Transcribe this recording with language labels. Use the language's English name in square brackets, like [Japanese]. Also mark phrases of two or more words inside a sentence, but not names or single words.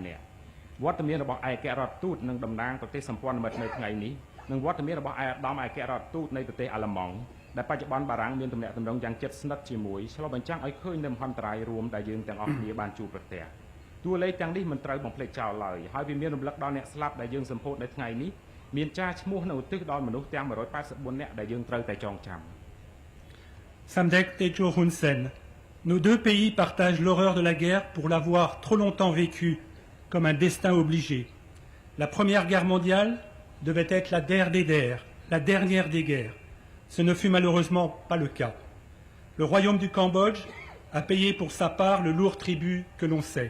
[Khmer] នាក់វត្តមានរបស់ឯកអគ្គរដ្ឋទូតនិងតំណាងប្រទេសសម្ព័ន្ធមិត្តនៅថ្ងៃនេះនិងវត្តមានរបស់ឯកឧត្តមឯកអគ្គរដ្ឋទូតនៃប្រទេសអាល្លឺម៉ង់ដែលបច្ចុប្បន្នបារាំងមានទំនាក់ទំនងយ៉ាងជិតស្និទ្ធជាមួយឆ្លុះបញ្ចាំងឲ្យឃើញនូវមហន្តរាយរួមដែលយើងទាំងអស់គ្នាបានជួបប្រទះតួលេខទាំងនេះមិនត្រូវបំភ្លេចចោលឡើយហើយវាមានរំលឹកដល់អ្នកស្លាប់ដែលយើងសម្ពោធនៅថ្ងៃនេះមានចាឈ្មោះនៅឧទ្ទិសដល់មនុស្សទាំង184នាក់ដែលយើងត្រូវតែចងចាំ [French] Samdech Techo Hun Sen, nos deux pays partagent l'horreur de la guerre pour l'avoir trop longtemps vécue comme un destin obligé. La Première Guerre mondiale devait être la der des der, la dernière des guerres. Ce ne fut malheureusement pas le cas. Le royaume du Cambodge a payé pour sa part le lourd tribut que l'on sait.